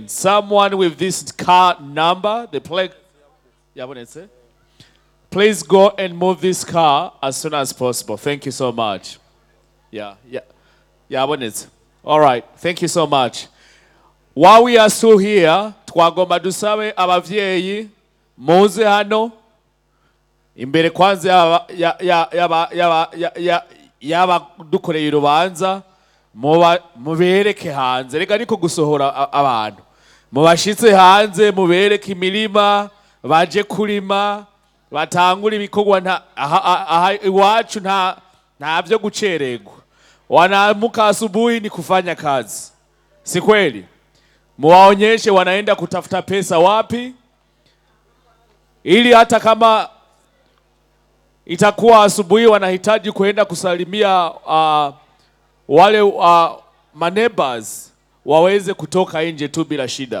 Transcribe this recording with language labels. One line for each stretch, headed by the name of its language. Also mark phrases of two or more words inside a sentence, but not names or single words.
English: Someone with this car number, the plaque, please go and move this car as soon as possible. Thank you so much. Yeah. All right. Thank you so much. While we are still here,
Rundi: twagomba dusabe abavyeyi muze hano imbere kwanza yaba dukoreye urubanza mubereke hanze, reka niko gusohora abantu, mubashitse hanze mubereke imirima baje kurima, batangura ibikorwa iwacu nta byo gucererwa.
Swahili: Wanaamka asubuhi ni kufanya kazi, si kweli? Muwaonyeshe wanaenda kutafuta pesa wapi, ili hata kama itakuwa asubuhi wanahitaji kuenda kusalimia wale maneighbors waweze kutoka nje tu bila shida.